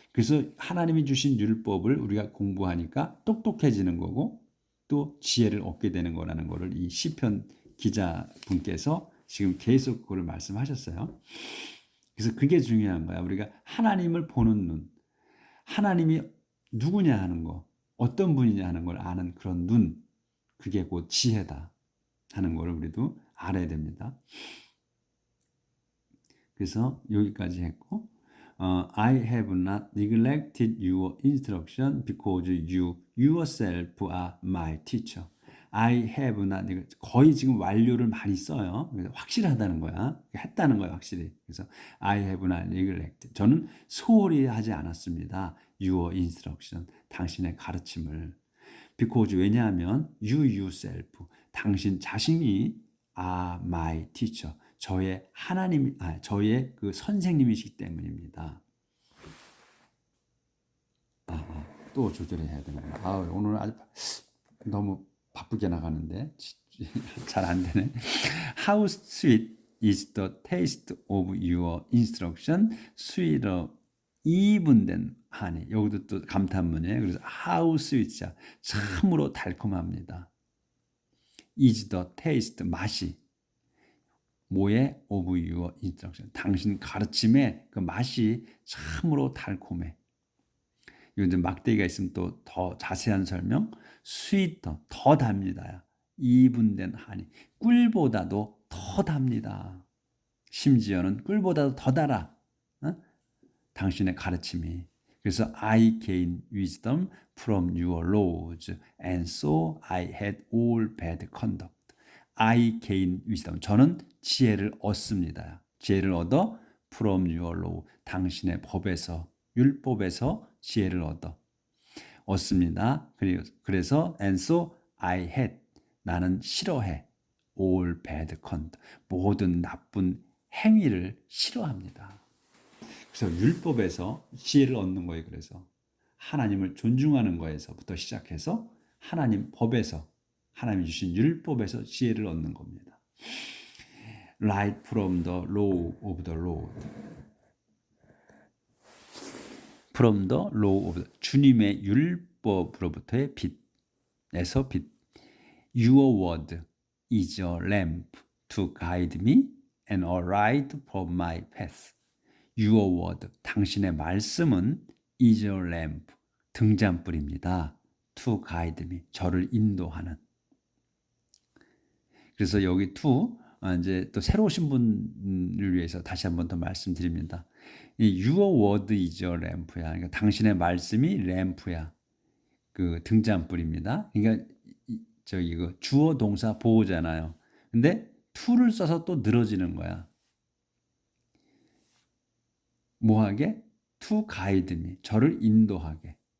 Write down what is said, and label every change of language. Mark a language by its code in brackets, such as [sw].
[ko] 그래서 하나님이 주신 율법을 우리가 공부하니까 똑똑해지는 거고 또 지혜를 얻게 되는 거라는 거를 이 시편 기자분께서 지금 계속 그걸 말씀하셨어요. 그래서 그게 중요한 거야. 우리가 하나님을 보는 눈, 하나님이 누구냐 하는 거, 어떤 분이냐 하는 걸 아는 그런 눈, 그게 곧 지혜다 하는 걸 우리도 알아야 됩니다. 그래서 여기까지 했고, [en] I have not neglected your instruction because you yourself are my teacher. I have not [ko] 거의 지금 완료를 많이 써요. 그래서 확실하다는 거야. 했다는 거야, 확실히. 그래서 [en] I have not neglected. [ko] 저는 소홀히 하지 않았습니다. [en] Your instruction. [ko] 당신의 가르침을. [en] Because [ko] 왜냐하면 [en] you yourself. [ko] 당신 자신이 [en] are my teacher. [ko] 저의 하나님, 저의 그 선생님이시기 때문입니다. 또 조절해야 됩니다. 오늘 아주 너무 바쁘게 나가는데 잘 안 되네. [en] How sweet is the taste of your instruction, sweeter even than honey. [ko] 여기도 또 감탄문이에요. 그래서 [en] how sweet [ko] 이야. 참으로 달콤합니다. [en] is the taste, [ko] 맛이. 뭐의 [en] of your instruction. [ko] 당신 가르침의 그 맛이 참으로 달콤해. 이건 막대기가 있으면 또 더 자세한 설명. [en] sweeter, [ko] 더 답니다. [en] even than honey. [ko] 꿀보다도 더 답니다. 심지어는 꿀보다도 더 달아. 당신의 가르침이. 그래서 [en] I gain wisdom from your laws, and so I had all bad conduct. I gain wisdom. [ko] 저는 지혜를 얻습니다. 지혜를 얻어 [en] from your law. [ko] 당신의 법에서, 율법에서 지혜를 얻습니다. 그래서 [en] and so I had. [ko] 나는 싫어해. [en] all bad conduct. [ko] 모든 나쁜 행위를 싫어합니다. 그래서 율법에서 지혜를 얻는 거예요. 그래서 하나님을 존중하는 거에서부터 시작해서 하나님 법에서 하나님이 주신 율법에서 지혜를 얻는 겁니다. [en] Light from the law of the Lord. From the law of the [ko] 주님의 율법으로부터의 빛에서 빛. [en] Your word is a lamp to guide me and a light for my path. Your word, [ko] 당신의 말씀은 [en] is a lamp, [ko] 등잔불입니다. [en] To guide me, [ko] 저를 인도하는. 그래서 여기 to, 이제 또 새로 오신 분을 위해서 다시 한번 더 말씀드립니다. [en] 이 Your word is a lamp야. [ko] 그러니까 당신의 말씀이 램프야. 그 등잔불입니다. 그러니까 그 주어 동사 보호잖아요. 근데 to를 써서 또 늘어지는 거야. 뭐하게? [en] To guide me. [ko] 저를 인도하게.